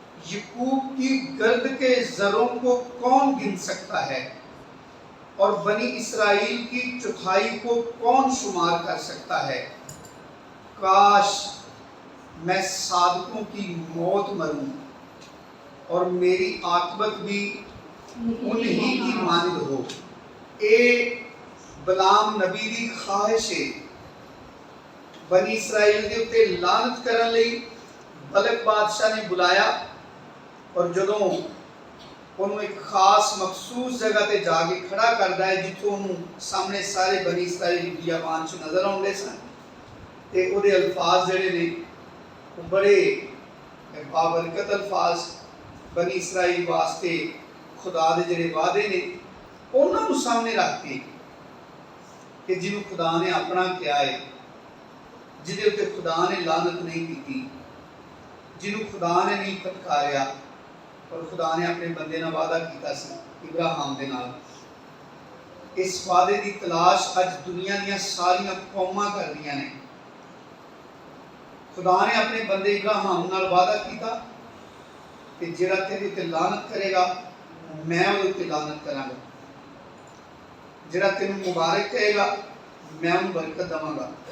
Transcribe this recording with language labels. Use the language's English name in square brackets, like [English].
[Urdu] یعقوب کی گرد کے ذروں کو کون گن سکتا ہے اور بنی اسرائیل کی چوتھائی کو کون شمار کر سکتا ہے؟ کاش میں صادقوں کی موت مروں اور میری عاقبت بھی انہی کی مانند ہو. [Punjabi] اے بلام نبی دی خواہش ہے بنی اسرائیل دے اتے لعنت کرن لئی بلک بادشاہ نے بلایا. اور جدوں انہوں ایک خاص مخصوص جگہ تے جا کے کھڑا کردا ہے جتوں انہوں سامنے سارے بنی اسرائیل بیابان چ نظر آؤندے سن تے او دے الفاظ جڑے نے وہ بڑے بابرکت الفاظ بنی اسرائیل واسطے خدا دے جڑے وعدے نے انہاں نوں سامنے رکھ کے کہ جنہوں خدا نے اپنا کیا ہے جدے اتے خدا نے لعنت نہیں کی جنہوں خدا نے نہیں پھٹکاریا اور خدا نے اپنے بندے نال وعدہ کیتا سی ابراہیم دے نال. اس وعدے دی تلاش اج دنیا دیاں ساریاں قوماں کر رہیاں نے. خدا نے اپنے بندے ابراہیم نال وعدہ کیتا کہ جڑا تیرے تے لعنت کرے گا میں اودے تے لعنت کراں گا. جڑا تینوں مبارک کہے گا میں انہوں برکت دواں گا.